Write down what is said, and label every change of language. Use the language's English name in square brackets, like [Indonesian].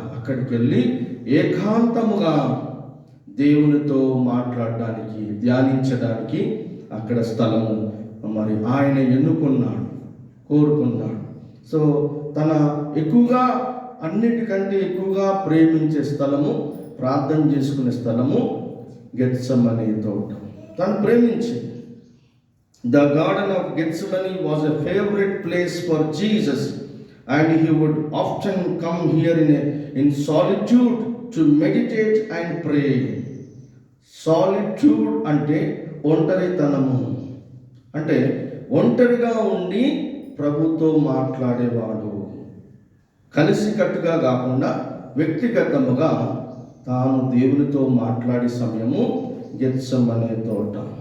[Telugu] అక్కడికి వెళ్ళి ఏకాంతముగా దేవునితో మాట్లాడడానికి, ధ్యానించడానికి అక్కడ స్థలము మరి ఆయన ఎన్నుకున్నాడు, కోరుకున్నాడు. సో తన ఎక్కువగా అన్నిటికంటే ఎక్కువగా ప్రేమించే స్థలము, ప్రార్థన చేసుకునే స్థలము గెత్సెమనే తోట. తను ప్రేమించింది. [English] The garden of Gethsemane was a favorite place for Jesus, and he would often come here in solitude to meditate and pray. [Telugu] Solitude అంటే ఒంటరితనము, అంటే ఒంటరిగా ఉండి ప్రభుతో మాట్లాడేవాడు. కలిసికట్టుగా కాకుండా వ్యక్తిగతముగా తాను దేవునితో మాట్లాడే సమయము గెత్సెమనే తోట.